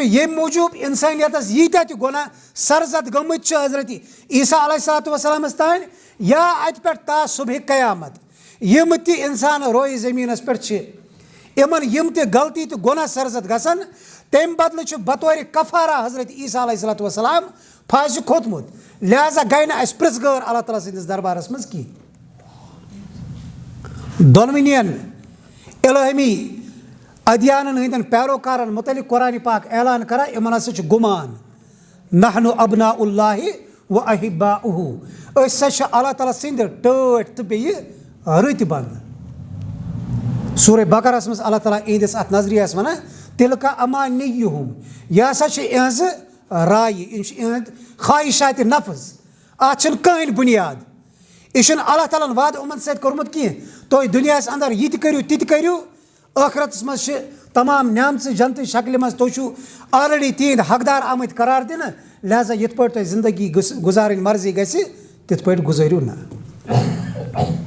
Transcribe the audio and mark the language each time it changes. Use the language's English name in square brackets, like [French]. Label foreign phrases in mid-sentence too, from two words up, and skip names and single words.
[Kashmiri] ییٚمہِ موٗجوٗب اِنسٲنیتس ییٖتیٛاہ تہِ گۄناہ سرزد گٔمٕتۍ چھِ حضرت عیسیٰ [Arabic] علیہ الصلوۃ والسلامس [Kashmiri] تانۍ یا اَتہِ پٮ۪ٹھ تا صبحِ قیامت یِم تہِ اِنسان رویہِ زٔمیٖنس پٮ۪ٹھ چھِ یِمن یِم تہِ غلطی تہٕ گۄناہ سرزد گژھن تمہِ بدلہٕ چھُ بطورِ کفارہ حضرت عیسیٰ [Arabic] علیہ الصلوۃ والسلام [Kashmiri] پھاسہِ کھوٚتمُت لہذا گٔے نہٕ اَسہِ پرٛژھ غٲر اللہ تعالیٰ سٕنٛدِس دربارس منٛز کینٛہہ دۄنوٕنیَن الہمی ادیانن ہٕنٛدٮ۪ن پیروکارن متعلق قرآنِ پاک اعلان کران یِمن ہسا چھُ گُمان [Arabic] نحنُ ابناء اللہِ و احباؤہ [Kashmiri] أسۍ ہسا چھِ اللہ تعالیٰ سٕنٛدۍ ٹٲٹھۍ تہٕ بیٚیہِ رٕتۍ بنٛدٕ سورہ بقرہس منٛز اللہ تعالیٰ یِہنٛدِس اتھ نظریہس ونان [Arabic] تِلکا امانیہم [Kashmiri] یہِ ہسا چھِ یِہنٛزٕ رایہِ یِم چھِ یِہنٛدۍ خواہشاتِ نفظ اتھ چھنہٕ کٕہٕنۍ بُنیاد یہِ چھُنہٕ اللہ تعالیٰ ہن وعدٕ یِمن سۭتۍ کوٚرمُت کینٛہہ تُہۍ دُنیاہس انٛدر یہِ تہِ کٔرِو تہِ تہِ کٔرِو ٲخرتس منٛز چھِ تمام نعمژٕ جنتٕچ شکلہِ منٛز تُہۍ چھِو آلریڈی تِہنٛدۍ حقدار آمٕتۍ قرار دِنہٕ لہذا یِتھ پٲٹھۍ تۄہہِ زندگی گُزارٕنۍ مرضی گژھِ تِتھ پٲٹھۍ گُزٲرِو نہٕ